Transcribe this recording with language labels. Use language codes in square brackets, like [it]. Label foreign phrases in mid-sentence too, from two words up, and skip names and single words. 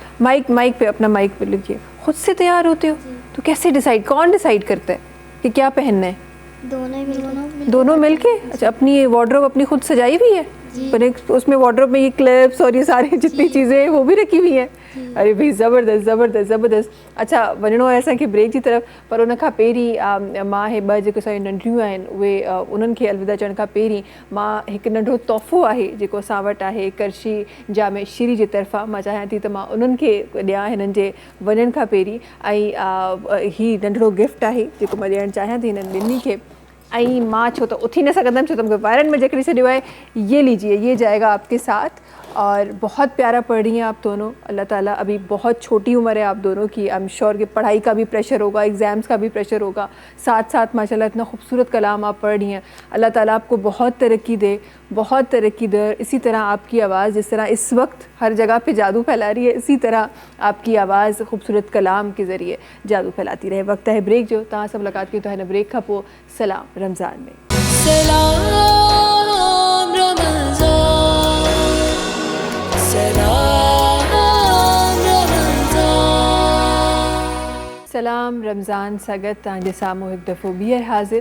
[ur] مائیک پے، اپنا مائیک پے لکھیے۔ خود سے تیار ہوتے ہو تو کیسے ڈیسائیڈ، کون ڈیسائیڈ کرتا ہے کہ کیا پہننا ہے? دونوں مل کے. اچھا، اپنی وارڈروب اپنی خود سجائی ہوئی ہے؟ پر ایک اس میں وارڈروب میں یہ کلپس اور یہ ساری جتنی چیزیں ہیں وہ بھی رکھی ہوئی ہیں. ارے بھائی زبردست زبردست زبردست. اچھا, [sd] वञिणो आहे असांखे ब्रेक जी तरफ़, पर उन खां पहिरीं मां हे ॿ जेके असांजी नंढियूं आहिनि उहे उन्हनि खे अलविदा चवण खां पहिरीं मां हिकु नंढो तोहफ़ो आहे जेको असां वटि आहे करशी जामे श्री जी तरफ़ां, मां चाहियां थी त मां उन्हनि खे ॾियां हिननि जे वञण खां पहिरीं। ऐं हीउ नंढिड़ो गिफ्ट आहे जेको मां ॾियणु चाहियां थी हिननि ॿिन्ही खे। आई माँ छो तो उठी न सकदम, छो तो मूंखे वायरनि में जकड़ी छॾियो आहे। [ur] یہ لیجیے، یہ جائے گا آپ کے ساتھ۔ اور بہت پیارا پڑھ رہی ہیں آپ دونوں، اللہ تعالیٰ، ابھی بہت چھوٹی عمر ہے آپ دونوں کی. [en] I am sure [ur] کہ پڑھائی کا بھی پریشر ہوگا، ایگزامز کا بھی پریشر ہوگا، ساتھ ساتھ ماشاءاللہ اتنا خوبصورت کلام آپ پڑھ رہی ہیں. اللہ تعالیٰ آپ کو بہت ترقی دے، بہت ترقی دے. اسی طرح آپ کی آواز جس طرح اس وقت ہر جگہ پے جادو پھیلا رہی ہے، اسی طرح آپ کی آواز خوبصورت کلام کے ذریعے جادو پھیلاتی رہے. [sd] वक्त है ब्रेक जो, तव्हां सब मुलाक़ात की तो है न ब्रेक खां पोइ सलाम रमज़ान में। सलाम रमज़ान, सलाम रमज़ान। सलाम रमज़ान सागत तव्हांजे साम्हूं हिकु दफ़ो ॿीहर हाज़िर।